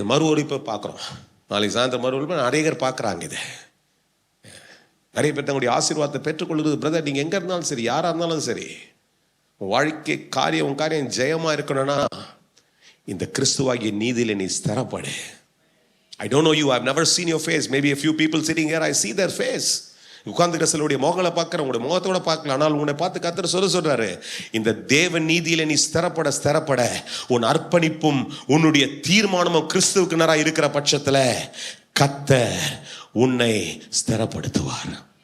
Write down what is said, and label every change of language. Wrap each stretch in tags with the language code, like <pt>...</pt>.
<ta>இது மறு ஒளிபரப்பு பார்க்குறோம். நாளைக்கு சாயந்தரம் மறு ஒளிபரப்பு நிறைய பேர் பார்க்குறாங்க. இது நிறைய பேர் தங்களுடைய ஆசீர்வாதத்தை பெற்றுக்கொள்கிறது. பிரதர், நீங்கள் எங்கே இருந்தாலும் சரி, யாராக இருந்தாலும் சரி, வாழ்க்கை காரியம் ஜெயமா இருக்கணும்னா இந்த கிறிஸ்துவாகிய நீதியில நீ ஸ்திரப்படு.</ta> <en>I don't know you, I've never seen your face. Maybe a few people sitting here, I see their face.</en> <ta>உட்கார்ந்துக்கிற சிலருடைய முகங்களை பார்க்குறேன், உங்களுடைய முகத்தோட பார்க்கல. ஆனால் உன்னை பார்த்து கர்த்தர் சொல்றாரு, இந்த தேவ நீதியில நீ ஸ்திரப்பட உன் அர்ப்பணிப்பும் உன்னுடைய தீர்மானமும் கிறிஸ்துவுக்கு நேரா இருக்கிற பட்சத்துல கர்த்தர் உன்னை ஸ்திரப்படுத்துவார்.</ta>